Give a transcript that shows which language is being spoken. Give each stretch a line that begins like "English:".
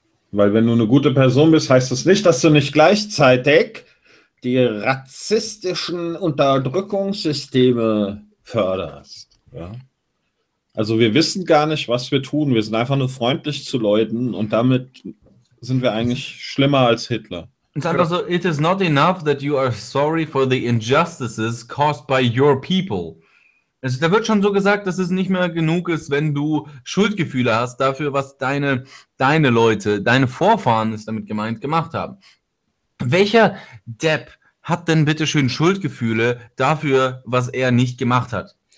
German: Weil wenn du eine gute Person bist, heißt das nicht, dass du nicht gleichzeitig die rassistischen Unterdrückungssysteme förderst. Ja? Also wir wissen gar nicht, was wir tun. Wir sind einfach nur freundlich zu Leuten und damit sind wir eigentlich schlimmer als Hitler.
English: It's also, it is not enough that you are sorry for the injustices caused by your people.
German: Also, da wird schon so gesagt, dass es nicht mehr genug ist, wenn du Schuldgefühle hast dafür, was deine Leute, deine Vorfahren, ist damit gemeint, gemacht haben. Welcher Depp hat denn bitte schön Schuldgefühle dafür, was er nicht gemacht hat?